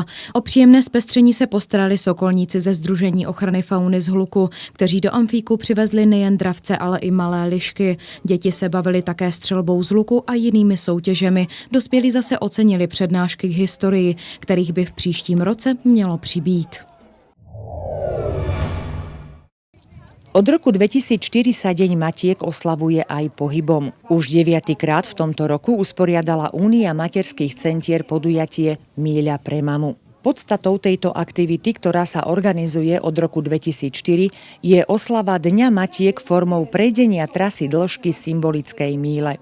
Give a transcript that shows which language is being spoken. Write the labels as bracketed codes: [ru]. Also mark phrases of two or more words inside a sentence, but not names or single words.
[cs] O příjemné zpestření se postarali sokolníci ze Sdružení ochrany fauny z Hluku, kteří do Amfíku přivezli nejen dravce, ale i malé lišky. Děti se bavili také střelbou z luku a jinými soutěžemi. Dospělí zase ocenili přednášky k historii, kterých by v příštím roce mělo přibýt. [sk] Od roku 2004 sa Deň matiek oslavuje aj pohybom. Už 9-krát v tomto roku usporiadala Únia materských centier podujatie Míľa pre mamu. Podstatou tejto aktivity, ktorá sa organizuje od roku 2004, je oslava Dňa matiek formou prejdenia trasy dĺžky symbolickej míle.